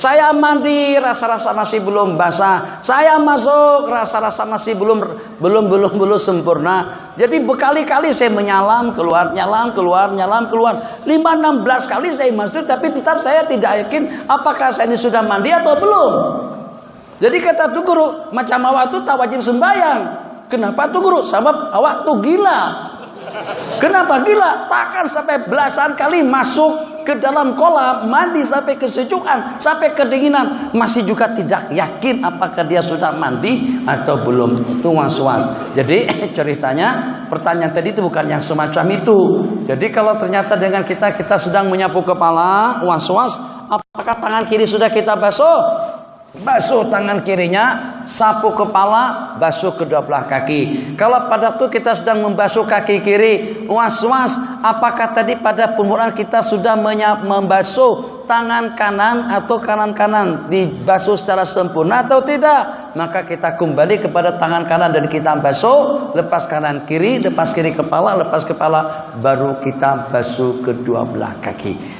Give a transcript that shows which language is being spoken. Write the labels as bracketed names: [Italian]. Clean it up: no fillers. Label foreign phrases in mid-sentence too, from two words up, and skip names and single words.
[Malay] Saya mandi, rasa-rasa masih belum basah. Saya masuk, rasa-rasa masih belum sempurna. Jadi berkali-kali saya menyalam, keluar, nyalam, keluar, nyalam, keluar. 5-16 kali saya masuk, tapi tetap saya tidak yakin apakah saya ini sudah mandi atau belum. Jadi kata Tuan Guru, macam awak tu tak wajib sembahyang. Kenapa Tuan Guru? Sebab awak tu gila. Kenapa gila? Takkan sampai belasan kali masuk ke dalam kolam, mandi sampai kesejukan, sampai kedinginan, masih juga tidak yakin apakah dia sudah mandi atau belum. Itu was-was. Jadi ceritanya, pertanyaan tadi itu bukan yang semacam itu. Jadi kalau ternyata dengan kita sedang menyapu kepala, was-was, apakah tangan kiri sudah kita basuh? Basuh tangan kirinya, sapu kepala, basuh kedua belah kaki. Kalau pada itu kita sedang membasuh kaki kiri, was-was, apakah tadi pada permulaan kita sudah membasuh tangan kanan atau kanan dibasuh secara sempurna atau tidak? Maka kita kembali kepada tangan kanan dan kita basuh, lepas kanan kiri, lepas kiri kepala, lepas kepala, baru kita basuh kedua belah kaki.